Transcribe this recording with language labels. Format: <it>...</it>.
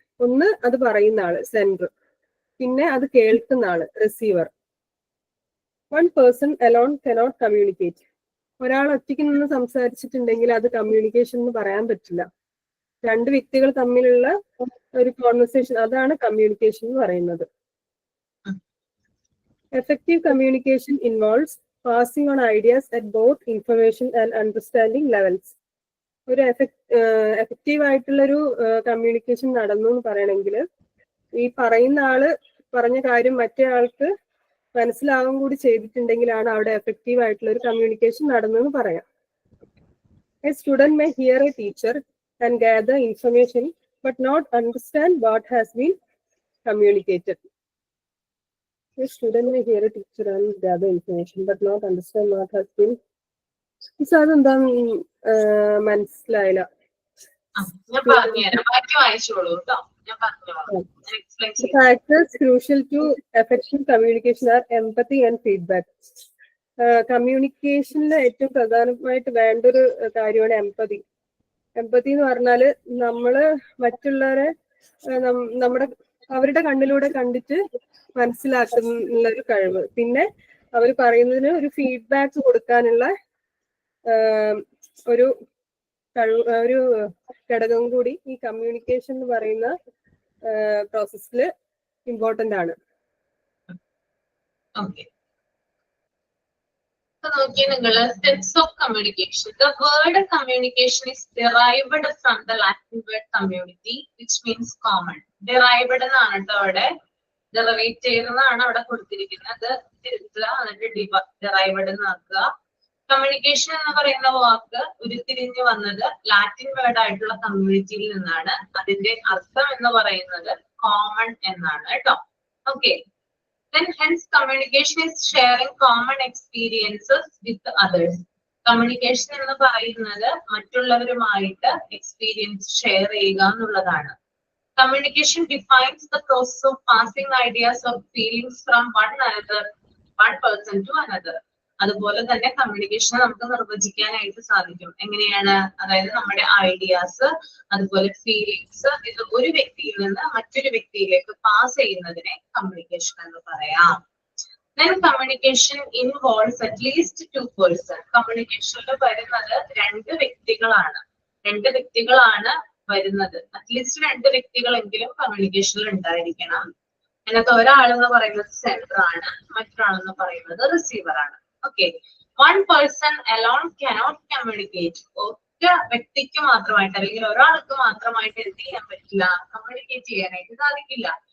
<ml>ഒന്ന് അത് പറയുന്ന ആള് സെൻഡർ, പിന്നെ അത് കേൾക്കുന്ന ആള് receiver.</ml> <en>One person alone cannot communicate.</en> <ml>ഒരാൾ ഒറ്റയ്ക്ക് നിന്ന് സംസാരിച്ചിട്ടുണ്ടെങ്കിൽ അത് കമ്മ്യൂണിക്കേഷൻ എന്ന് പറയാൻ പറ്റില്ല. 2 വ്യക്തികൾ തമ്മിലുള്ള ഒരു കോൺവെർസേഷൻ, അതാണ് കമ്മ്യൂണിക്കേഷൻ എന്ന് പറയുന്നത്.</ml> <en>Effective communication involves passing on ideas at both information and understanding levels.</en> <ml>ഒരു എഫക്റ്റീവ് ആയിട്ടുള്ളൊരു കമ്മ്യൂണിക്കേഷൻ നടന്നു എന്ന് പറയണമെങ്കിൽ ഈ പറയുന്ന ആള് പറഞ്ഞ കാര്യം മറ്റേ ആൾക്ക് മനസ്സിലാവും കൂടി ചെയ്തിട്ടുണ്ടെങ്കിലാണ് അവിടെ എഫക്റ്റീവ് ആയിട്ടുള്ള ഒരു കമ്മ്യൂണിക്കേഷൻ നടന്നെന്ന് പറയാം.</ml> <en>A student may hear a teacher and gather information but not understand what has been communicated. A student may hear a teacher and gather information but not understand what has been.</en> <ml>അതെന്താ മനസ്സിലായില്ല. ഞാൻ പറഞ്ഞുതരാം, ബാക്കി വായിച്ചോളൂ കേട്ടോ. ഞാൻ പറഞ്ഞു.</ml> <en>Factors crucial to effective communication are empathy and feedback.</en> <ml>കമ്മ്യൂണിക്കേഷനിൽ ഏറ്റവും പ്രധാനമായിട്ട് വേണ്ട ഒരു കാര്യമാണ് എംപതി. എംപതി എന്ന് പറഞ്ഞാല് നമ്മള് മറ്റുള്ളവരെ അവരുടെ കണ്ണിലൂടെ കണ്ടിട്ട് മനസ്സിലാക്കുന്ന ഒരു കഴിവ്. പിന്നെ അവർ പറയുന്നതിന് ഒരു ഫീഡ്ബാക്ക് കൊടുക്കാനുള്ള ഒരു ഘടകം കൂടി ഈ കമ്മ്യൂണിക്കേഷൻ എന്ന് പറയുന്ന പ്രോസസ്സിൽ ഇമ്പോർട്ടന്റ് ആണ്. നോക്കിയാൽ നിങ്ങൾ</ml> <en>Steps of communication. The word communication is derived from the Latin word community which means common.</en> <ml>Derived എന്നാണ് കേട്ടോ അവിടെ, ഡെറിവേറ്റ് ചെയ്യുന്നതാണ് അവിടെ കൊടുത്തിരിക്കുന്നത്. തിരുത്തുക, എന്നിട്ട് ഡിറൈവ്ഡ് എന്ന് ആക്കുക. കമ്മ്യൂണിക്കേഷൻ എന്ന് പറയുന്ന വാക്ക് ഉരുത്തിരിഞ്ഞു വന്നത് ലാറ്റിൻ വേർഡ് ആയിട്ടുള്ള കമ്മ്യൂണിറ്റിയിൽ നിന്നാണ്. അതിന്റെ അർത്ഥം എന്ന് പറയുന്നത് കോമൺ എന്നാണ് കേട്ടോ. Okay.</ml> <en>Then hence communication is sharing common experiences with others.</en> <ml>Communication എന്ന് പറയുന്നത് മറ്റുള്ളവരുമായിട്ട് എക്സ്പീരിയൻസ് ഷെയർ ചെയ്യുക എന്നുള്ളതാണ്.</ml> <en>Communication defines the process of passing ideas or feelings from one person to another.</en> <ml>അതുപോലെ തന്നെ കമ്മ്യൂണിക്കേഷൻ നമുക്ക് നിർവചിക്കാനായിട്ട് സാധിക്കും. എങ്ങനെയാണ്? അതായത് നമ്മുടെ ഐഡിയാസ് അതുപോലെ ഫീലിങ്സ് ഇത് ഒരു വ്യക്തിയിൽ നിന്ന് മറ്റൊരു വ്യക്തിയിലേക്ക് പാസ് ചെയ്യുന്നതിനെ കമ്മ്യൂണിക്കേഷൻ എന്ന് പറയാം.</ml> <en>Then communication involves at least 2 persons.</en> <ml>കമ്മ്യൂണിക്കേഷനിൽ വരുന്നത് 2 വ്യക്തികളാണ്. 2 വ്യക്തികളാണ് വരുന്നത്. അറ്റ്ലീസ്റ്റ് 2 വ്യക്തികളെങ്കിലും കമ്മ്യൂണിക്കേഷനിൽ ഉണ്ടായിരിക്കണം. അതിനകത്ത് ഒരാളെന്ന് പറയുന്നത് സെൻഡർ ആണ്, മറ്റൊരാളെന്ന് പറയുന്നത് റിസീവർ ആണ്. Okay.</ml> <en>One person alone cannot communicate.</en> <ml>ഒറ്റ വ്യക്തിക്ക് മാത്രമായിട്ട് അല്ലെങ്കിൽ ഒരാൾക്ക് മാത്രമായിട്ട് എന്ത് ചെയ്യാൻ പറ്റില്ല, കമ്മ്യൂണിക്കേറ്റ് ചെയ്യാനായിട്ട് സാധിക്കില്ല.</ml>